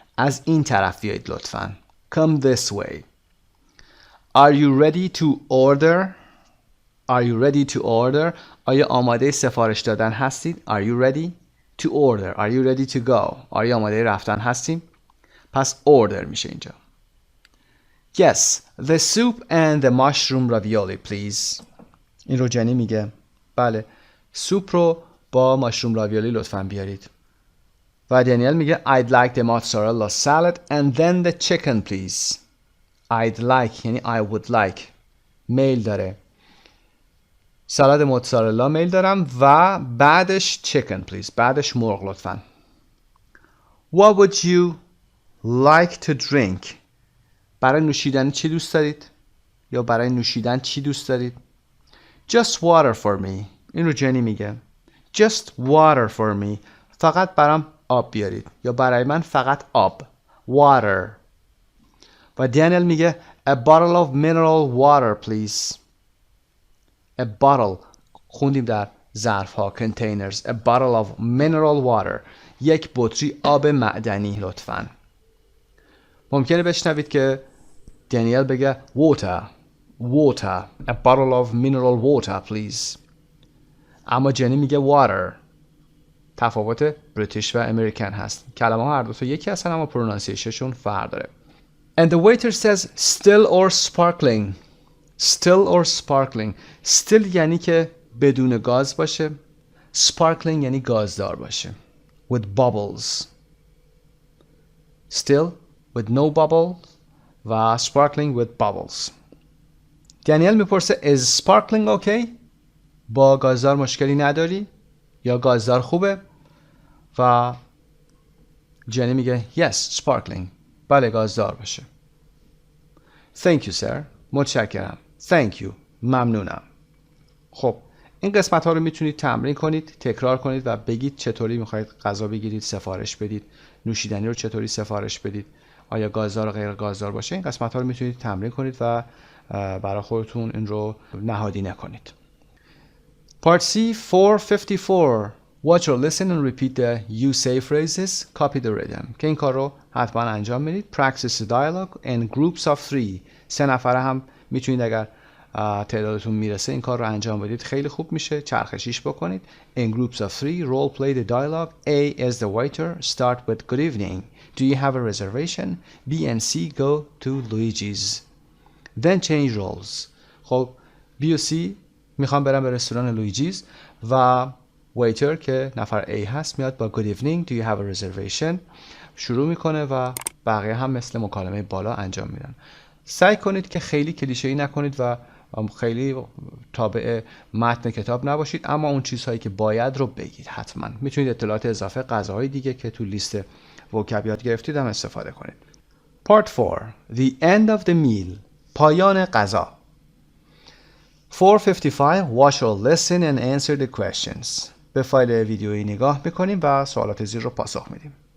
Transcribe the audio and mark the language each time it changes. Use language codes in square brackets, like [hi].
[fa] از این طرف بیایید لطفاً. [en] Come this way. Are you ready to order? Are you ready to order? [fa] آیا آماده سفارش دادن هستید؟ [en] Are you ready to order? Are you ready to go? [fa] آیا آماده رفتن هستیم؟ پس order میشه اینجا. [en] Yes, the soup and the mushroom ravioli please. [fa] این رو جنی میگه. بله سوپ رو با ماشروم راویولی لطفاً بیارید. و دانیل میگه [en] I'd like the mozzarella salad and then the chicken please. I'd like یعنی I would like. [fa] میل داره. سالاد موتزارلا میل دارم و بعدش [en] chicken please. [fa] بعدش مرغ لطفاً. [en] What would you like to drink? [fa] برای نوشیدن چی دوست دارید؟ یا برای نوشیدن چی دوست دارید؟ [en] Just water for me. [fa] این رو جنی میگه. [en] Just water for me. [fa] فقط برام آب بیارید. یا برای من فقط آب. Water. و دانیل میگه [en] A bottle of mineral water please. A bottle. [fa] خوندیم در ظرف ها. [en] Containers. A bottle of mineral water. [fa] یک بطری آب معدنی لطفاً. ممکنه بشنوید که دانیل بگه water. [en] Water. A bottle of mineral water please. [fa] اما جنی میگه water. تفاوت بریتیش و امریکن هست. کلمه ها هر دو تا یکی هستن اما پرونانسیشنشون فرق داره. [en] And the waiter says still or sparkling. Still or sparkling. [fa] Still یعنی که بدون گاز باشه. Sparkling یعنی گازدار باشه. [en] With bubbles. Still with no bubble و sparkling with bubbles. [fa] دانیل میپرسه [en] is sparkling okay؟ [fa] با گازدار مشکلی نداری؟ یا گازدار خوبه؟ و جنی میگه [en] yes sparkling. [fa] بله گازدار باشه. [en] Thank you sir. [fa] متشکرم. [en] Thank you. [fa] ممنونم. خب این قسمت ها رو میتونید تمرین کنید، تکرار کنید و بگید چطوری میخواید غذا بگیرید، سفارش بدید، نوشیدنی رو چطوری سفارش بدید، آیا گازدار و غیر گازدار باشه. این قسمت ها رو میتونید تمرین کنید و برای خودتون این رو نهادینه کنید. [en] Part C 454. Watch or listen and repeat the you say phrases. Copy the rhythm. [fa] که این کار رو حتما انجام بدید. [en] Practice the dialogue in groups of 3. [fa] 3 نفره هم میتونید اگر تعدادتون میرسه این کار رو انجام بدید. خیلی خوب میشه. چرخشیش بکنید. [en] In groups of 3, role play the dialogue. A is the waiter. Start with good evening. Do you have a reservation? B and C go to Luigi's. Then change roles. [fa] خب B و C میخوام برم به رستوران لویجیز و ویتر که نفر A هست میاد با [en] good evening. Do you have a reservation? [fa] شروع میکنه و بقیه هم مثل مکالمه بالا انجام میدن. سعی کنید که خیلی کلیشه‌ای نکنید و خیلی تابع متن کتاب نباشید، اما اون چیزهایی که باید رو بگید حتما. میتونید اطلاعات اضافه غذاهای دیگه که تو لیست وکب یاد گرفتید هم استفاده کنید. [en] Part 4. The end of the meal. [fa] پایان غذا. [en] 455. Watch or listen and answer the questions. [fa] به فایل ویدیویی نگاه میکنیم و سوالات زیر رو پاسخ میدیم.